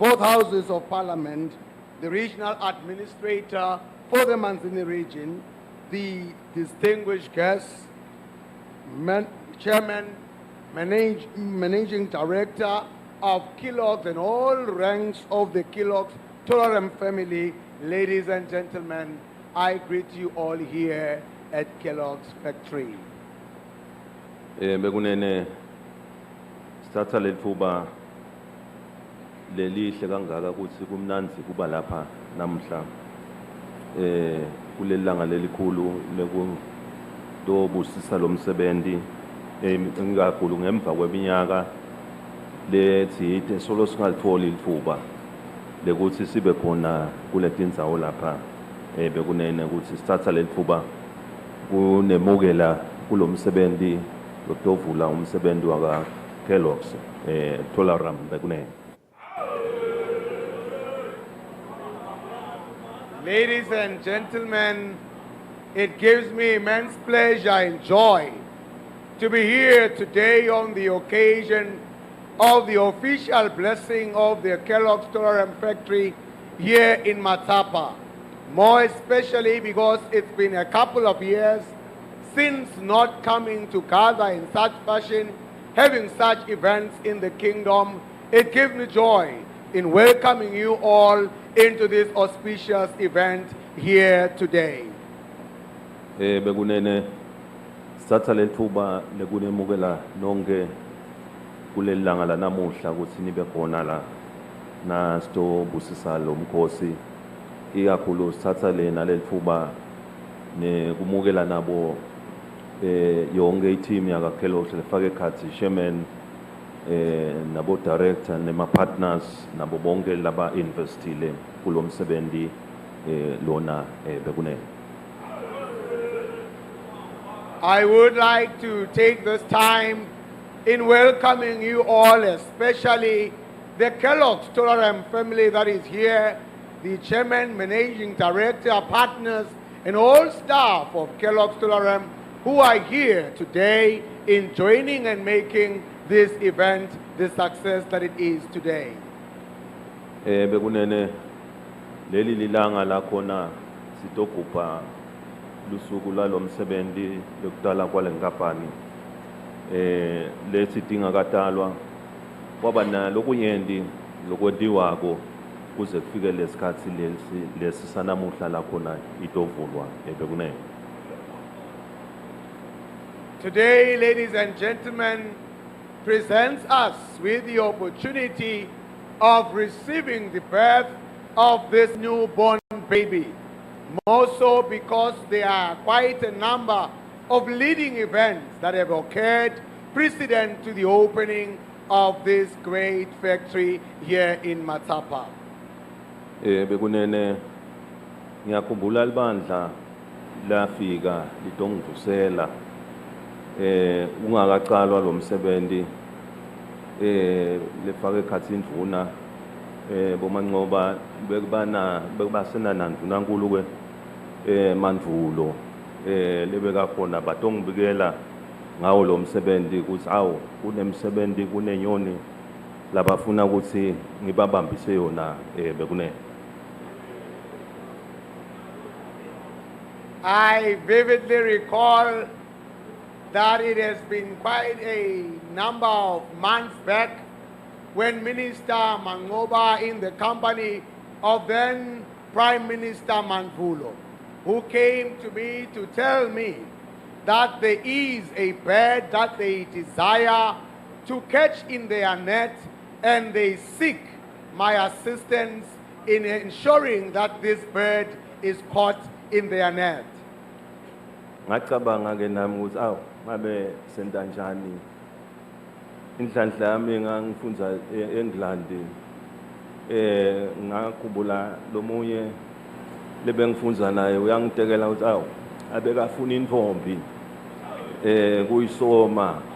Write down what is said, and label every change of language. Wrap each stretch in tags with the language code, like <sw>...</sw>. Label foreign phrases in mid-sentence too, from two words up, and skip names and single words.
<en>both Houses of Parliament, the Regional Administrator for the Manzini region, the distinguished guests, Chairman, Managing Director of Kellogg and all ranks of the Kellogg Tolaram family, ladies and gentlemen, I greet you all here at Kellogg's factory.</en> <ss>Bekunene sithatha lethuba lelihle kangaka ukuthi kumnanzi kuba lapha namhla kulelanga lelikhulu lekudobusisa lo msebenzi ngikakhulu ngemva kweminyaka lethi solo singalithola ithuba lekuthi sibe khona kuletindzawo lapha bekunene ukuthi sithatha lethuba kunemukela kulomsebenzi lotovula umsebenzi waka Kellogg Tolaram bekunene.</ss> <en>Ladies and gentlemen, it gives me immense pleasure and joy to be here today on the occasion of the official blessing of the Kellogg Tolaram factory here in Matapa. More especially because it's been a couple of years since not coming to gather in such fashion, having such events in the kingdom. It gives me joy in welcoming you all into this auspicious event here today.</en> <ss>Bekunene sithatha lethuba lekunemukela nonke kulelanga la namuhla ukuthi nibe khona la na sitobusisa lo mkhosi ikakhulu sithatha lena lethuba nekumukela nabo yonke team yaka Kellogg lefake khathi chairman nabo director nema partners nabo bonke laba investile kulo msebenzi lona bekunene.</ss> <en>I would like to take this time in welcoming you all, especially the Kellogg Tolaram family that is here, the chairman, managing director, partners, and all staff of Kellogg Tolaram who are here today in joining and making this event the success that it is today.</en> <ss>Bekunene leli lilanga lakhona sitokupa lusuku lalo msebenzi lokudala kwale nkampani lethi dinga katalwa kwaba na lokunyendi lokwediwako kuze kufike lesikhathi lesi sanamuhla la khona itovulwa ebekunene.</ss> <en>Today, ladies and gentlemen, presents us with the opportunity of receiving the birth of this newborn baby. More so because there are quite a number of leading events that have occurred precedent to the opening of this great factory here in Matapa.</en> <ss>Bekunene ngiyakhumbula libandla lafika litongivusela ungakaqalwa lo msebenzi lefake ekhathini indvuna bomancoba bekubasena nandunankulu ke mandvulo lebeka khona batongibikela ngawo lo msebenzi ukuthi awu kunemsebenzi kunenyoni labafuna ukuthi ngibabambise yona bekunene.</ss> <en>I vividly recall that it has been quite a number of months back when Minister Mangoba, in the company of then Prime Minister Manvulo, who came to me to tell me that there is a bird that they desire to catch in their net, and they seek my assistance in ensuring that this bird is caught in their net.</en> <ss>Ngacabanga ke nami ukuthi awu ngabe senta njani inhlanhla yami ngangifunda eEngland ngakhumbula lomunye lebengifunda naye uyangitekela ukuthi awu abekafuna intombi kuyisoma</ss>